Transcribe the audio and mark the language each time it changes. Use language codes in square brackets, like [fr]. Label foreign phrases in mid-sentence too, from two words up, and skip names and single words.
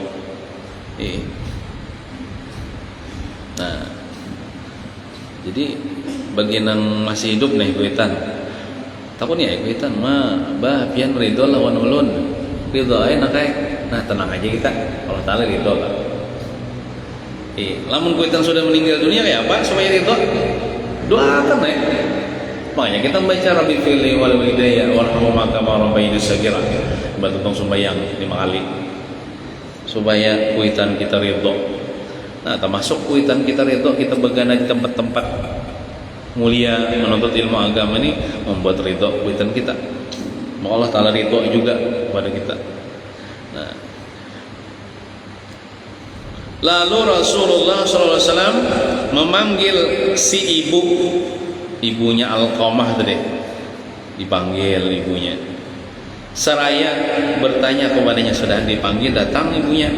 [bjn] Nah, jadi bagi yang masih hidup nih kuitan, takut ya kuitan bah pian ridho lawan ulun ridho aja nak nah tenang aja kita, Allah Ta'ala ridho kan. Lamun kuitan sudah meninggal dunia kayak apa supaya ridho? Doakan ya. Makanya kita membaca [ar] رب اغفر لي ولوالدي وارحمهما كما ربياني صغيرا. [bjn] Bantu tong sembahyang 5 kali supaya kuitan kita ridho. Nah, termasuk kuitan kita ridho, kita begana di tempat-tempat mulia menuntut ilmu agama ini membuat ridho kuitan kita. [id] Allah Ta'ala ridho juga kepada kita. Nah, lalu Rasulullah SAW memanggil si ibunya Alqamah tadi. dipanggil ibunya. Seraya bertanya kepadanya, sudah dipanggil, datang ibunya.